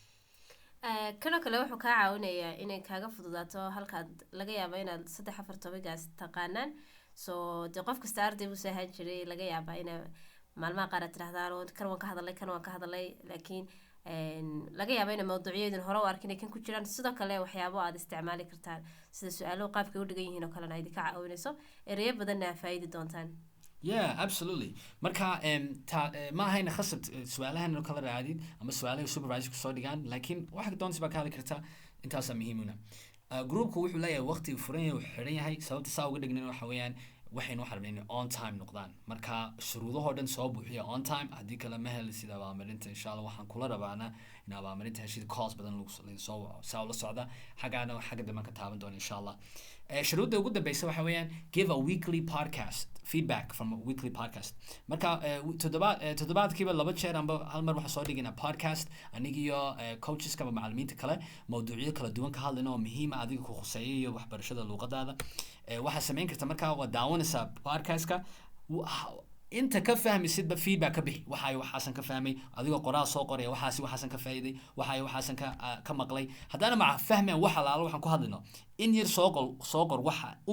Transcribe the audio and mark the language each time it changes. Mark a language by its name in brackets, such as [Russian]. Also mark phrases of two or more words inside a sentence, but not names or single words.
[Somali] kanoo kale wuxuu kaa caawinayaa inay kaaga fududaato halkaad laga yaabo inaad 3-4 topigaas taqaanaan so dee qof kasta arday buu saahan jiray laga yaabaa ina maalmaha qaar aad tirahdaan kan waan ka hadalay laakiin laga yaabo ina mawduucyadan hore u arkin kan ku jiraan sidoo kale waxyaabo aad isticmaali kartaan sida su'aalo qaabka u dhigan yihiin oo kale ay ka caawinayso ereyo badanna faa'iidi doontaan [English] yeah absolutely [Somali] marka ma ahayna khasab su'aalahan oo kala raadid ama su'aalaha supervisor soo dhigaan laakiin waxa doonaysa baa ka hadli kartaa intaas muhiimuna groupku wuxuu leeyahay waqti furan yahay xiran yahay sababta saa uga dhignan waxa weeyaan waxaynu waxaan rabnaa inay [English] on time [Somali] noqdaan marka shuruudahoo dhan soo buuxiya [English] on time [Somali] haddii kale ma heli sida abaalmarinta [Arabic] إن شاء الله [Somali] waxaan kula rabaana in abaalmarinta heshida calls badan lagu soo waco saa ula socda xagga dambe ka taaban doona [Arabic] إن شاء الله [Somali] shuruudda ugu dambeysa waxa weeyaan [English] give a weekly podcast feedback from a weekly podcast [Somali] marka toddobaadkiiba 2 jeer amba hal mar waxaan soo dhigaynaa podcast anigiyo coacheska ama macallimiinta kale mawduucyo kala duwan ka hadlayna oo muhiima adiga ku khuseeya iyo waxbarashada luuqadaada waxaa samayn karta markaa waa daawanaysaa podcastka inta ka fahmisidba feedback ka bixi waxaasan ka fahmay adigoo qoraal soo qoraya waxaasan ka faa'iiday waxaasan ka maqlay haddana maca fahmayan wax alaalo waxaan ku hadlino in yar soo qor waxa u